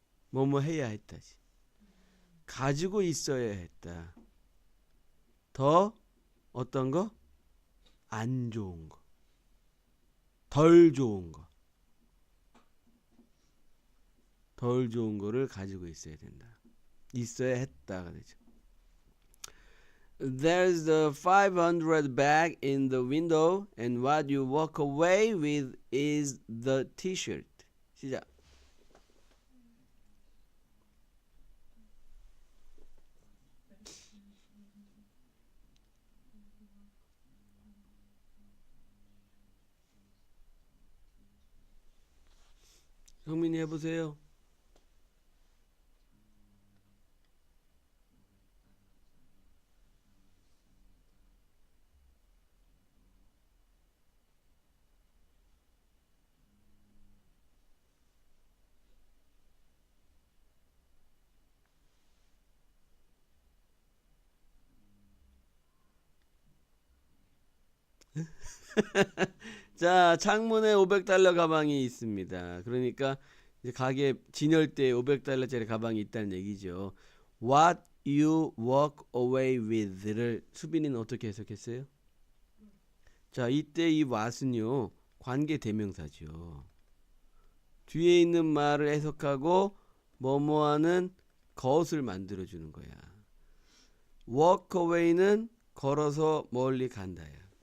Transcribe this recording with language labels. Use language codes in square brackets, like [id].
[ko] 뭐뭐 해야 했다지. 가지고 있어야 했다. 더 어떤 거? 안 좋은 거. 덜 좋은 거. 덜 좋은 거를 가지고 있어야 된다. 있어야 했다가 되죠. [en] There's the 500 bag in the window and what you walk away with is the t-shirt. [ko] 시작. 성민이 해보세요. 자, 창문에 500달러 가방이 있습니다. 그러니까 이제 가게 진열대에 500달러짜리 가방이 있다는 얘기죠. [en] What you walk away with를 [ko] 수빈이는 어떻게 해석했어요? 자, 이때 이 what은요 관계 대명사죠. 뒤에 있는 말을 해석하고 뭐뭐하는 것을 만들어주는 거야. walk away는 걸어서 멀리 간다야.